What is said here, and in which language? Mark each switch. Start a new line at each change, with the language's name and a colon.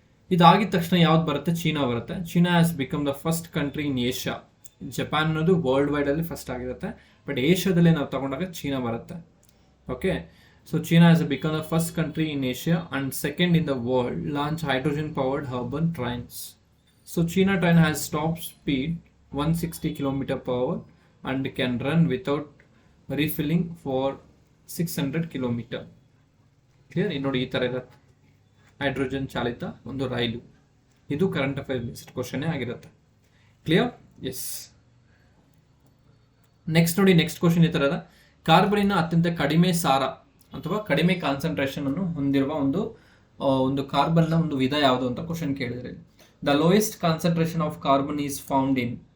Kannada: ಇದಾಗಿದ ತಕ್ಷಣ ಯಾವ್ದು ಬರುತ್ತೆ, ಚೀನಾ ಬರುತ್ತೆ.
English: China has become the first country in Asia.
Kannada: Japan ಅನ್ನೋದು ವರ್ಲ್ಡ್ ವೈಡ್ ಅಲ್ಲಿ ಫಸ್ಟ್ ಆಗಿರುತ್ತೆ, ಬಟ್ ಏಷ್ಯಾದಲ್ಲಿ ನಾವು ತಗೊಂಡಾಗ ಚೀನಾ ಬರುತ್ತೆ. Okay.
English: So China has become the first country in Asia and second in the world launch hydrogen powered urban trains. So China train has top speed 160 km/h and can run without refilling for 600 km. Clear?
Kannada: ನೋಡಿ, ಈ ಥರ ಇರುತ್ತೆ hydrogen ಚಾಲಿತ ಒಂದು ರೈಲು. ಇದು
English: current affair based question
Kannada: ಆಗಿರುತ್ತೆ. Clear? S. Next ನೋಡಿ, next question ಈ ಥರದ, ಕಾರ್ಬನಿನ ಅತ್ಯಂತ ಕಡಿಮೆ ಸಾರ ಅಥವಾ ಕಡಿಮೆ ಕಾನ್ಸಂಟ್ರೇಷನ್ ಅನ್ನು ಹೊಂದಿರುವ ಒಂದು ಕಾರ್ಬನ್ನ ಒಂದು ವಿಧ ಯಾವುದು ಅಂತ ಕ್ವಶನ್ ಕೇಳಿದ್ರೆ,
English: The lowest concentration of carbon is found in.